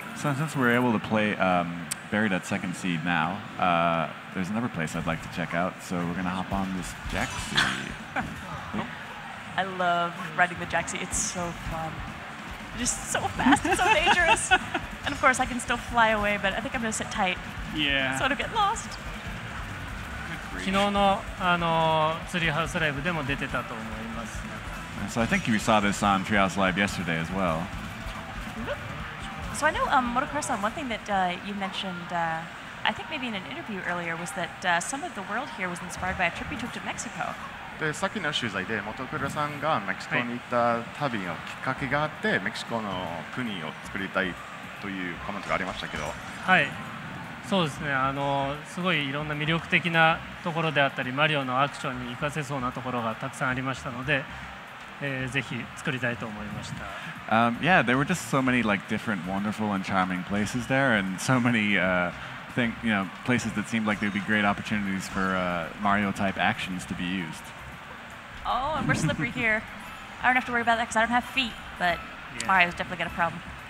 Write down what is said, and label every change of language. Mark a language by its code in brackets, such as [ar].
[en] So since we're able to play buried at second seed now, there's another place I'd like to check out. So we're gonna hop on this Jaxi. I love riding the Jaxi. It's so fun. Just so fast and so dangerous. And of course, I can still fly away, but I think I'm gonna sit tight. Yeah. So I don't get lost. [ja] 昨日のツリーハウスライブでも出てたと思います。 [en] So I think you saw this on Treehouse Live yesterday as well. So I know, Motocross-san, one thing that you mentioned, I think maybe in an interview earlier, was that some of the world here was inspired by a trip you took to Mexico. [ja] でさっきの取材で元倉さんがメキシコに行った旅のきっかけがあって、メキシコの国を作りたいというコメントがありましたけど、はい、そうですね。すごいいろんな魅力的なところであったり、マリオのアクションに活かせそうなところがたくさんありましたので、ぜひ作りたいと思いました。 [en] Yeah, there were just so many like different, wonderful and charming places there, and so many places that seemed like they'd be great opportunities for Mario-type actions to be used. Oh, and we're slippery here. I don't have to worry about that because I don't have feet, but Mario's definitely got a problem.